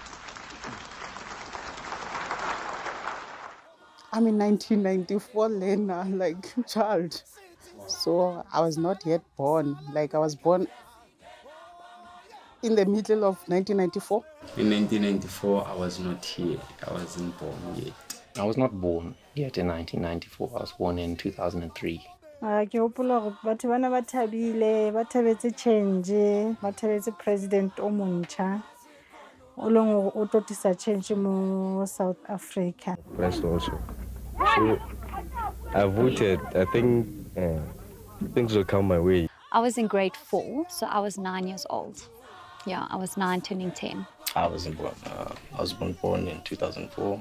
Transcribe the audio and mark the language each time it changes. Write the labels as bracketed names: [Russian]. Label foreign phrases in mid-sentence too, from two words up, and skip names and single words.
[English] I'm in 1994, Lena, like child. So I was not yet born. Like I was born in the middle of 1994. In 1994, I was not here. I wasn't born yet. I was not born yet in 1994. I was born in 2003. [Southern Sotho] Ke hopola hore batho bana ba thabile, ba thabetse change, ba thabetse president o montjha. O leng hore o tlo tlisa change mo South Africa. [English] First also. So I voted. I think things will come my way. I was in grade 4, so I was 9 years old. Yeah, I was 9 turning 10. I wasn't born. I was born in 2004.